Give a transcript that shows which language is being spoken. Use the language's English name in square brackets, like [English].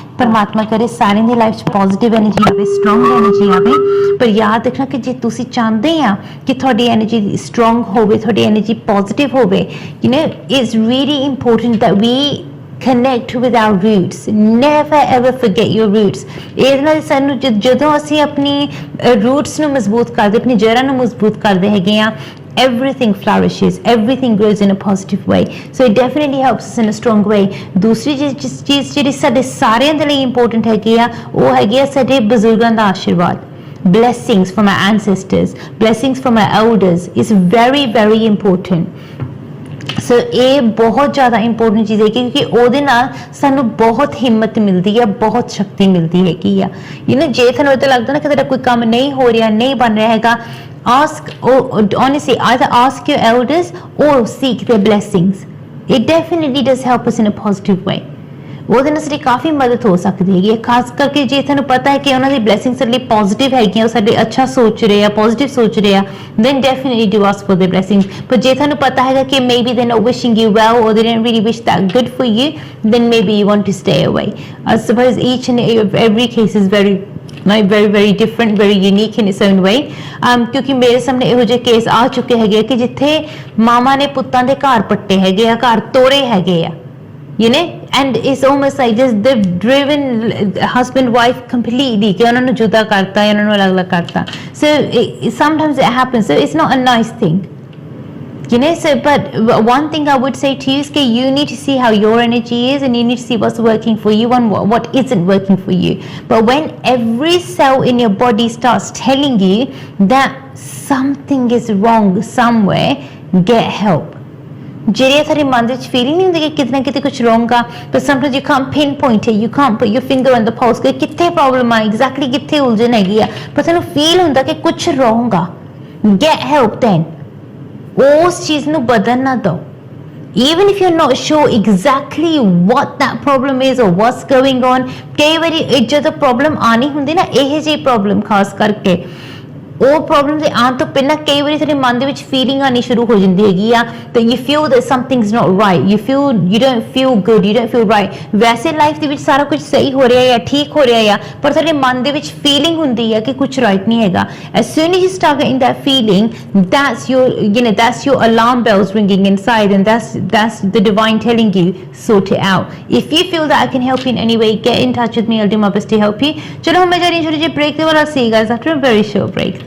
[Punjabi] परमात्मा करे सारे ਦੀ ਲਾਈਫ 'ਚ ਪੋਜ਼ਿਟਿਵ એનર્ਜੀ ਆਵੇ, ਸਟਰੋਂਗ એનર્ਜੀ ਆਵੇ, ਪਰ ਯਾਦ ਰੱਖਣਾ ਕਿ ਜੇ ਤੁਸੀਂ ਚਾਹੁੰਦੇ ਆ ਕਿ ਤੁਹਾਡੀ એનર્ਜੀ ਸਟਰੋਂਗ ਹੋਵੇ, ਤੁਹਾਡੀ એનર્ਜੀ ਪੋਜ਼ਿਟਿਵ ਹੋਵੇ, [English] you know, it's really important that we connect with our roots. Never ever forget your roots. [Punjabi] ਇਹਦੇ ਨਾਲ ਸਾਨੂੰ ਜਦੋਂ ਅਸੀਂ ਆਪਣੀ roots ਨੂੰ ਮਜ਼ਬੂਤ ਕਰਦੇ, ਆਪਣੀ ਜੜ੍ਹਾਂ ਨੂੰ ਮਜ਼ਬੂਤ ਕਰਦੇ ਹੈਗੇ ਆ, [English] everything flourishes, everything grows in a positive way. So it definitely helps us in a strong way. [Punjabi] ਦੂਸਰੀ ਚੀਜ਼ ਜਿਹੜੀ ਸਾਡੇ ਸਾਰਿਆਂ ਦੇ ਲਈ ਇੰਪੋਰਟੈਂਟ ਹੈਗੀ ਆ, ਉਹ ਹੈਗੀ ਆ ਸਾਡੇ ਬਜ਼ੁਰਗਾਂ ਦਾ ਆਸ਼ੀਰਵਾਦ. [English] Blessings from our ancestors, blessings from our elders is very, very important. [Punjabi] ਸੋ ਇਹ ਬਹੁਤ ਜ਼ਿਆਦਾ ਇੰਪੋਰਟੈਂਟ ਚੀਜ਼ ਹੈ ਕਿਉਂਕਿ ਉਹਦੇ ਨਾਲ ਸਾਨੂੰ ਬਹੁਤ ਹਿੰਮਤ ਮਿਲਦੀ ਹੈ, ਬਹੁਤ ਸ਼ਕਤੀ ਮਿਲਦੀ ਹੈਗੀ ਆ. ਯੂ ਨੋ, ਜੇ ਤੁਹਾਨੂੰ ਇਹ ਲੱਗਦਾ ਨਾ ਕਿ ਤੇਰਾ ਕੋਈ ਕੰਮ ਨਹੀਂ ਹੋ ਰਿਹਾ, ਨਹੀਂ ਬਣ ਰਿਹਾ ਹੈਗਾ, [English] ask, honestly, either ask your elders or seek their blessings. It definitely does help us in a positive way. [Punjabi] ਉਹਦੇ ਨਾਲ ਸਾਡੀ ਕਾਫੀ ਮਦਦ ਹੋ ਸਕਦੀ ਹੈਗੀ ਹੈ, ਖਾਸ ਕਰਕੇ ਜੇ ਤੁਹਾਨੂੰ ਪਤਾ ਹੈ ਕਿ ਉਹਨਾਂ ਦੀ ਬਲੈਸਿੰਗ ਸਾਡੇ ਲਈ ਪੋਜ਼ਿਟਿਵ ਹੈਗੀਆਂ, ਉਹ ਸਾਡੇ ਅੱਛਾ ਸੋਚ ਰਹੇ ਆ, ਪੋਜ਼ਿਟਿਵ ਸੋਚ ਰਹੇ ਆ, [English] then definitely do ask for their blessings. [Punjabi] ਪਰ ਜੇ ਤੁਹਾਨੂੰ ਪਤਾ ਹੈਗਾ ਕਿ [English] maybe they're not wishing you well or they didn't really wish that good for you, then maybe you want to stay away. I suppose each and every case is very very different, very unique in its own way. [Punjabi] ਕਿਉਂਕਿ ਮੇਰੇ ਸਾਹਮਣੇ ਇਹੋ ਜਿਹੇ case ਆ ਚੁੱਕੇ ਹੈਗੇ ਕਿ ਜਿੱਥੇ ਮਾਵਾਂ ਨੇ ਪੁੱਤਾਂ ਦੇ ਘਰ ਪੱਟੇ ਹੈਗੇ ਆ, ਘਰ ਤੋੜੇ ਹੈਗੇ ਆ, [English] you know, and it's almost like just they've driven husband wife completely [Punjabi] ਕਿ ਉਹਨਾਂ ਨੂੰ ਜੁਦਾ ਕਰਤਾ, ਉਹਨਾਂ ਨੂੰ ਅਲੱਗ-ਅਲੱਗ ਕਰਤਾ. [English] So sometimes it happens, so it's not a nice thing. You know, so but one thing I would say to you is that you need to see how your energy is and you need to see what's working for you and what isn't working for you. But when every cell in your body starts telling you that something is wrong somewhere, get help. [Punjabi] ਜਿਹੜੀ ਤੁਹਾਡੇ ਮਨ ਦੇ ਵਿੱਚ feeling ਨਹੀਂ ਹੁੰਦੀ ਕਿ ਕਿਤੇ ਨਾ ਕਿਤੇ ਕੁਝ ਰੋਂਗ ਆ, [English] but sometimes you can't pinpoint it, you can't put your finger on the pulse [Punjabi] ਕਿ ਕਿੱਥੇ ਪ੍ਰੋਬਲਮ ਆ, ਐਗਜ਼ੈਕਟਲੀ ਕਿੱਥੇ ਉਲਝਣ ਹੈਗੀ ਆ, ਪਰ ਤੁਹਾਨੂੰ ਫੀਲ ਹੁੰਦਾ ਕਿ ਕੁਝ ਰੋਂਗ ਆ. [English] get help then. [Punjabi] ਉਸ ਚੀਜ਼ ਨੂੰ ਬਦਲਣ ਨਾ ਦਿਓ. [English] Even if you're not sure exactly what that problem is or what's going on, [Punjabi] ਕਈ ਵਾਰੀ ਜਦੋਂ ਪ੍ਰੋਬਲਮ ਆਣੀ ਹੁੰਦੀ ਨਾ, ਇਹ ਜਿਹੀ ਪ੍ਰੋਬਲਮ ਖਾਸ ਕਰਕੇ ਉਹ ਪ੍ਰੋਬਲਮ ਦੇ ਆਉਣ ਤੋਂ ਪਹਿਲਾਂ ਕਈ ਵਾਰੀ ਤੁਹਾਡੇ ਮਨ ਦੇ ਵਿੱਚ ਫੀਲਿੰਗ ਆਣੀ ਸ਼ੁਰੂ ਹੋ ਜਾਂਦੀ ਹੈਗੀ ਆ ਤੇ [English] You feel that something's not right, you don't feel good, you don't feel right. [Punjabi] ਵੈਸੇ ਲਾਈਫ ਦੇ ਵਿੱਚ ਸਾਰਾ ਕੁਝ ਸਹੀ ਹੋ ਰਿਹਾ ਹੈ, ਠੀਕ ਹੋ ਰਿਹਾ ਹੈ, ਪਰ ਤੁਹਾਡੇ ਮਨ ਦੇ ਵਿੱਚ ਫੀਲਿੰਗ ਹੁੰਦੀ ਹੈ ਕਿ ਕੁਝ ਰਾਈਟ ਨਹੀਂ ਹੈਗਾ. [English] as soon as you start getting that feeling, that's your alarm bells ringing inside, and that's the divine telling you sort it out. if you feel that I can help you in any way, get in touch with me. I'll do my best to help you. [Punjabi] ਚਲੋ ਹੁਣ ਮੈਂ ਜਾ ਰਹੀ ਹਾਂ ਛੋਟੇ ਜਿਹੇ break ਦੇ ਬਾਅਦ. [English] I'll see you guys after a very short break.